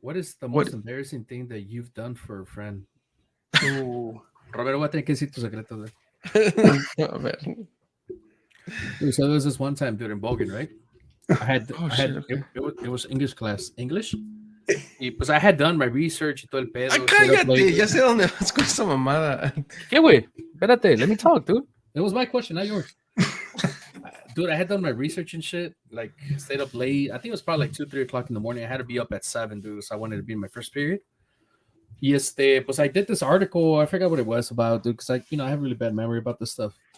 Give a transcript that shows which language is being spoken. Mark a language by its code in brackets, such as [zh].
[en] What is the most embarrassing thing that you've done for a friend? [es] Romero, voy a tener que decir tu secreto. A ver. [en] Dude, so there was this one time, dude, in Bogan, right? It was English class. English? [es] Y pues [en] I had done my research [es] y todo el pedo. Ay, cállate, ya sé dónde vas con esa mamada. ¿Qué, güey? Espérate, [en] let me talk, dude. It was my question, not yours. Dude, I had done my research and shit, like stayed up late. I think it was probably like 2, 3 o'clock in the morning. I had to be up at 7, dude, so I wanted to be in my first period. [es] Y pues [en] I did this article, I forgot what it was about, dude, because I have really bad memory about this stuff.